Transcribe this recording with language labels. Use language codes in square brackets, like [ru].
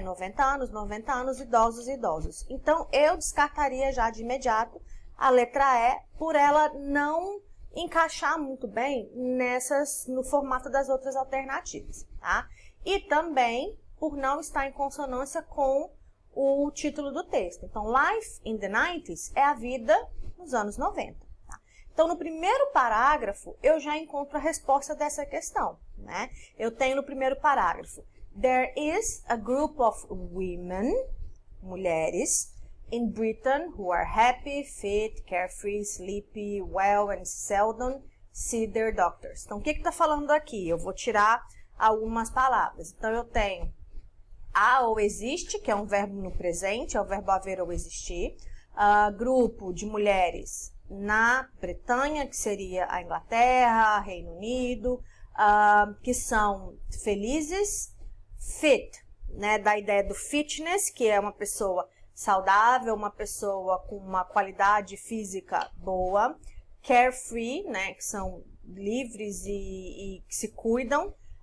[pt] 90 anos, idosos e idosos. Então, eu descartaria já de imediato a letra E por ela não encaixar muito bem no formato das outras alternativas, tá? E também por não estar em consonância com o título do texto. Então, [en] Life in the 90s [pt] é a vida nos anos 90. Então, no primeiro parágrafo, eu já encontro a resposta dessa questão, né? Eu tenho no primeiro parágrafo, [en] There is a group of women, [pt] mulheres, [en] in Britain who are happy, fit, carefree, sleepy, well and seldom see their doctors. [pt] Então, o que está falando aqui? Eu vou tirar algumas palavras. Então, eu tenho há ou existe, que é um verbo no presente, é o verbo haver ou existir. Grupo de mulheres na Bretanha, que seria a Inglaterra, Reino Unido, que são felizes, fit, né, da ideia do fitness, que é uma pessoa saudável, uma pessoa com uma qualidade física boa, carefree, né, que são livres e que se cuidam,